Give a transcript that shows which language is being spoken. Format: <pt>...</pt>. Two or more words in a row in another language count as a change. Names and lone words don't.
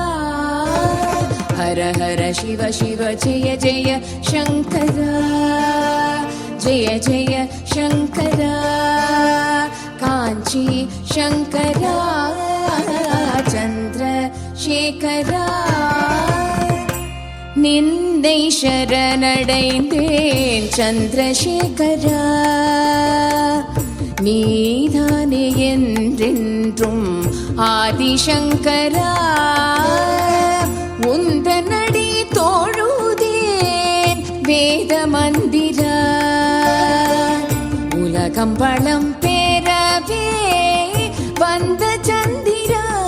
<sa>हर हर शिव शिव जय जय शंकरा, जय जय शंकरा, कांची शंकरा, चंद्रशेखरा।</sa> <ta>நின்னை சரணடைந்தேன் சந்திரசேகரா, நீதானே என்றென்றும் ஆதிசங்கரா. உந்தனடி தோழுதேன் வேத மந்திரா, உலகம் பழம் பேரவே வந்த சந்திரா.</ta>